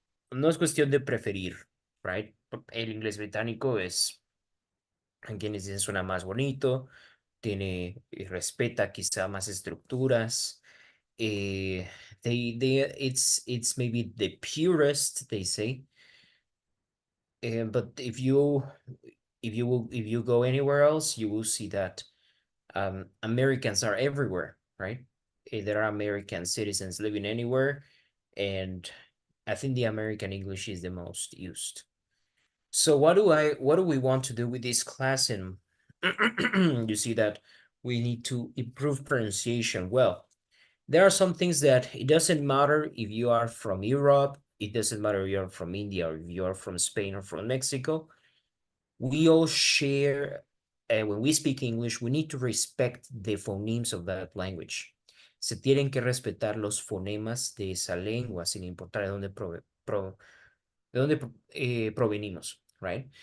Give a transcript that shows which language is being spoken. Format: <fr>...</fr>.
<es>No es cuestión de preferir, right? El inglés británico es, en quienes dicen suena más bonito, tiene y respeta quizá más estructuras.</es> <en>Eh, it's maybe the purest, they say. But if you go anywhere else, you will see that Americans are everywhere, right? There are American citizens living anywhere, and I think the American English is the most used. So what do we want to do with this class? And you see that we need to improve pronunciation. Well, there are some things that it doesn't matter if you are from Europe, it doesn't matter if you're from India or if you're from Spain or from Mexico. We all share, when we speak English, we need to respect the phonemes of that language.</en> <es>Se tienen que respetar los fonemas de esa lengua, sin importar de dónde, de dónde provenimos, right?</es>